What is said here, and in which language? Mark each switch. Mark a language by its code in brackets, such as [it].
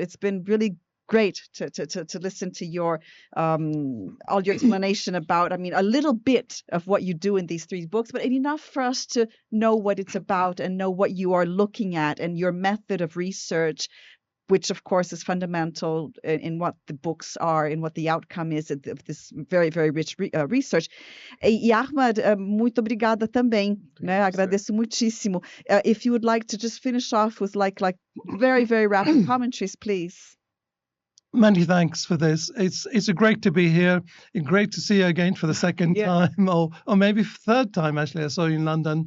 [en] It's been really great to listen to your all your explanation about, I mean, a little bit of what you do in these three books, but enough for us to know what it's about and know what you are looking at and your method of research, which of course is fundamental in what the books are and what the outcome is of this very, very rich research. [pt] E Ahmad, muito obrigada também, né? Agradeço muitíssimo. [en] If you would like to just finish off with like very, very rapid commentaries, please. Many thanks for this. It's great to be here. Great to see you again for the second time, or maybe third time actually. I saw you in London.